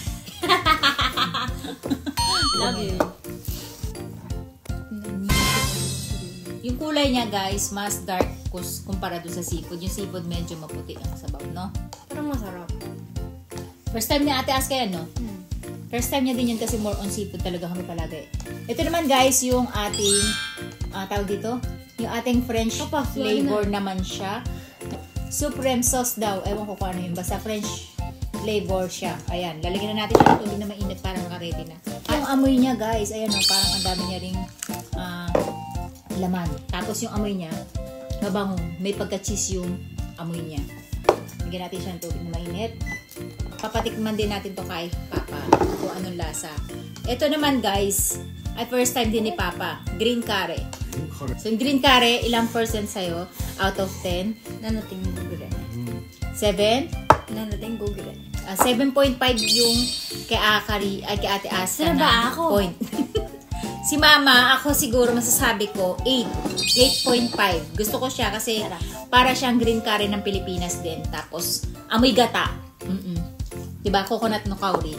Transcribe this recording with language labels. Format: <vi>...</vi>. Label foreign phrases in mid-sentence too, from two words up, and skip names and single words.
<en>Love you.</en> <tl>Yung kulay niya guys, mas dark kumpara doon sa seafood. Yung seafood medyo maputi ang sabaw, no? Parang masarap.</tl> <en>First time</en> <tl>ni Ate Aska yan, no?</tl> <en>First time</en> <tl>niya din yan kasi</tl> <en>more on seafood</en> <tl>talaga kami palagi. Ito naman guys, yung ating, tawag dito, yung ating</tl> <en>French flavor</en> <tl>naman siya. Supreme sauce daw. Ewan ko kung ano yun. Basta</tl> <en>French flavor</en> <tl>siya. Ayan, lalagyan na natin siya ng tubig na mainit para makaredy na. Yung amoy niya guys, ayan o, parang ang dami niya ring laman. Tapos yung amoy niya, mabango. May pagka-cheese yung amoy niya. Lagyan natin siya ng tubig na mainit. Papatikman din natin to kay Papa kung anong lasa. Ito naman guys, ay first time din ni Papa.</tl> <en>Green curry.</en> <tl>So yung</tl> <en>green curry,</en> <tl>ilang percent sa'yo?</tl> <en>Out of 10?</en> <ja>7.5 ぐらい。 7? 7.5ぐらい。</ja> <tl>7.5 yung kay Akari, ay kay Ate Aska Sino ba na ako? point. Si Mama, ako siguro masasabi ko 8. 8.5. Gusto ko siya kasi para siyang</tl> <en>green curry</en> <tl>ng Pilipinas din. Tapos, amoy gata. Diba? Coconut no kauri.</tl>